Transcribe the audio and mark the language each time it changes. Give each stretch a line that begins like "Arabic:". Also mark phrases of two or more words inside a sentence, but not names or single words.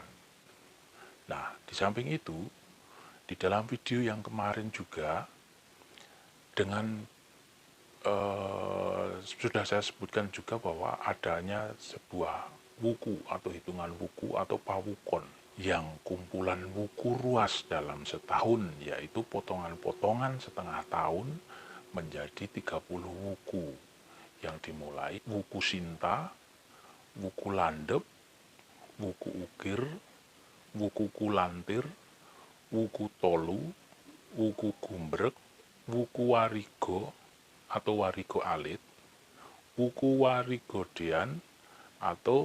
Indonesian: Nah, di samping itu, di dalam video yang kemarin juga, dengan sudah saya sebutkan juga bahwa adanya sebuah wuku atau hitungan wuku atau pawukon, yang kumpulan wuku ruas dalam setahun, yaitu potongan-potongan setengah tahun menjadi 30 wuku, yang dimulai wuku sinta, wuku landep, wuku ukir, wuku kulantir, wuku tolu, wuku gumbrek, wuku warigo atau warigo alit, wuku warigo dean atau